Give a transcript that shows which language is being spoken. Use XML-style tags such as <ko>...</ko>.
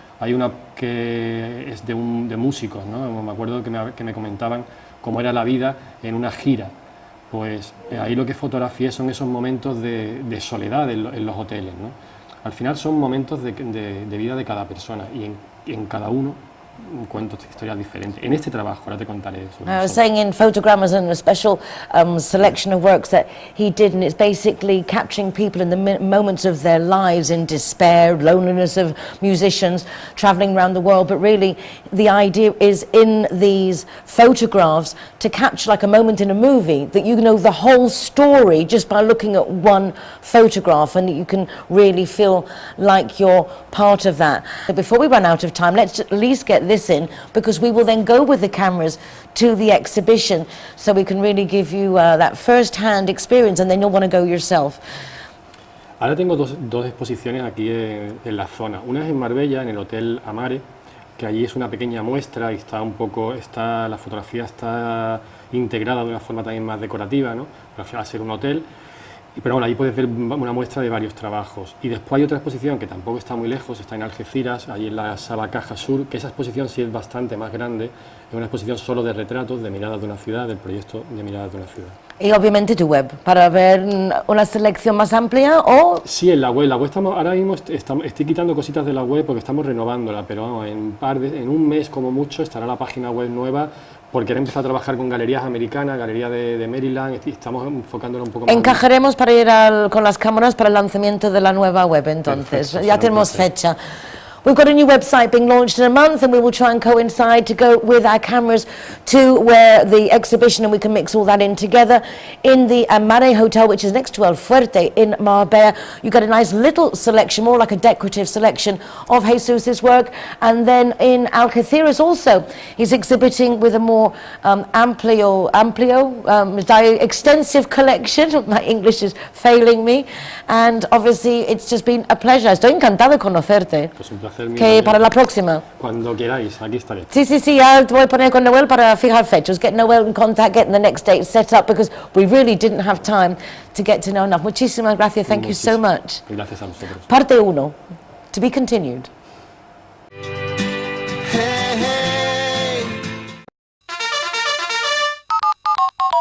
<es>Hay una que es de músicos, ¿no? Me acuerdo que me comentaban cómo era la vida en una gira. Pues ahí lo que fotografié son esos momentos de soledad en los hoteles, ¿no? Al final son momentos de vida de cada persona y en cada uno cuento historias diferentes. En este trabajo, ahora te contaré eso.</es> <en>I was saying in Photogrammas and a special selection of works that he did, and it's basically capturing people in the moments of their lives in despair, loneliness of musicians travelling around the world, but really the idea is in these photographs to capture like a moment in a movie, that you know the whole story just by looking at one photograph, and you can really feel like you're part of that. Before we run out of time, let's at least get this in, because we will then go with the cameras to the exhibition so we can really give you that first-hand experience, and then you'll want to go yourself.</en> <es>Ahora tengo dos exposiciones aquí en la zona. Una es en Marbella, en el Hotel Amare, que allí es una pequeña muestra y la fotografía está integrada de una forma también más decorativa, ¿no? Al final, al ser un hotel. Pero bueno, ahí puedes ver una muestra de varios trabajos. Y después hay otra exposición que tampoco está muy lejos, está en Algeciras, ahí en la Sala Caja Sur, que esa exposición sí es bastante más grande, es una exposición solo de retratos, de miradas de una ciudad, del proyecto de miradas de una ciudad. Y obviamente tu web, para ver una selección más amplia o... Sí, en la web estamos, ahora mismo estoy quitando cositas de la web porque estamos renovándola, pero vamos, en un mes como mucho estará la página web nueva, porque ahora empezado a trabajar con galerías americanas, galerías de Maryland, y estamos enfocándola un poco más. Encajaremos para ir con las cámaras para el lanzamiento de la nueva web, entonces. Perfecto, ya tenemos fecha.</es> <en>We've got a new website being launched in a month, and we will try and coincide to go with our cameras to where the exhibition, and we can mix all that in together in the Amare Hotel, which is next to El Fuerte in Marbella. You get a nice little selection, more like a decorative selection of Jesus's work. And then in Algeciras also, he's exhibiting with a more extensive collection. My English is failing me. And obviously, it's just been a pleasure.</en> <es>Estoy encantada de conocerte. Pues un placer. Que para la próxima. Cuando queráis, aquí estaré. Sí, ya te voy a poner con Noel para fijar fechas.</es> <en>Get Noel in contact, getting the next date set up, because we really didn't have time to get to know enough.</en> <es>Muchísimas gracias,</es> <en>thank you so much.</en> <es>Gracias a vosotros. Parte 1,</es> <en>to be continued. Hey, hey.</en>